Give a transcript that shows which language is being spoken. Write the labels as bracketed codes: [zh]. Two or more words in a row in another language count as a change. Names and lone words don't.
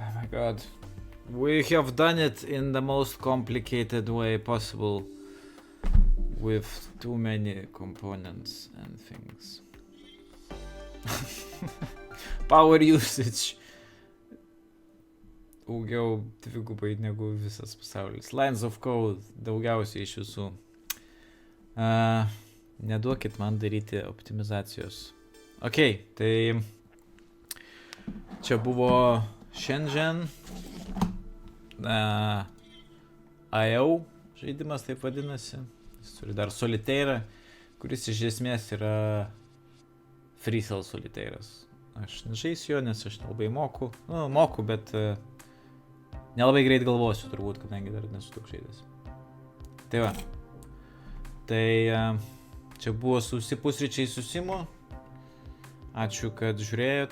[en] God. We have done it in the most complicated way possible with too many components and things. Power usage. [lt] Daugiau dvigubai negu visas pasaulis. [en] Lines of code [lt] daugiausiai iš visų. Neduokit man daryti optimizacijos. Ok, tai čia buvo šiandien IO žaidimas taip vadinasi. Jis turi dar solitaire, kuris iš esmės yra [en] free cell [lt] solitaire'as. Aš nežaisiu jo, nes aš nelabai moku. Nu, moku, bet nelabai greit galvosiu turbūt, kadangi dar nesu daug žaidęs. Tai va. Tai čia buvo pusryčiai su Simu. Ačiū, kad žiūrėjot.